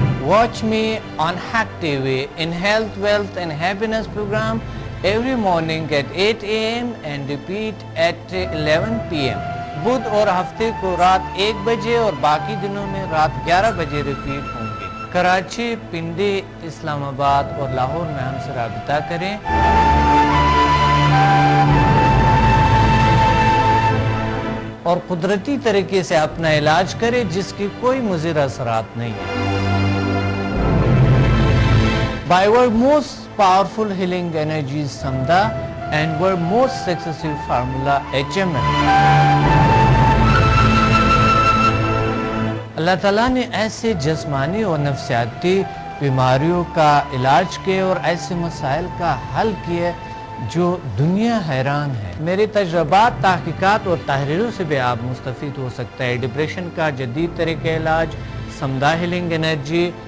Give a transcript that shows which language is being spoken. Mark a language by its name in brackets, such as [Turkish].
[English] Watch me on Hack TV in Health, Wealth and Happiness program every morning at 8 a.m. and repeat at 11 p.m. [Urdu] بدھ اور ہفتے کو رات 1 بجے اور باقی دنوں میں رات 11 بجے ریپیٹ ہوں گے. کراچی، پنڈی، اسلام آباد اور لاہور میں ہم سے رابطہ کریں. اور قدرتی طریقے سے اپنا علاج کریں جس کی کوئی مضر اثرات نہیں ہیں. [English] By our most powerful healing energies Samdha and our most successful formula HMN. [Urdu] اللہ تعالیٰ نے ایسے جسمانی اور نفسیاتی بیماریوں کا علاج کیا اور ایسے مسائل کا حل کیا جو دنیا حیران ہے. میرے تجربات، تحقیقات اور تحریروں سے بھی آپ مستفید ہو سکتا ہے. ڈپریشن کا جدید طریقہ علاج، سمدھا ہیلنگ انرجی،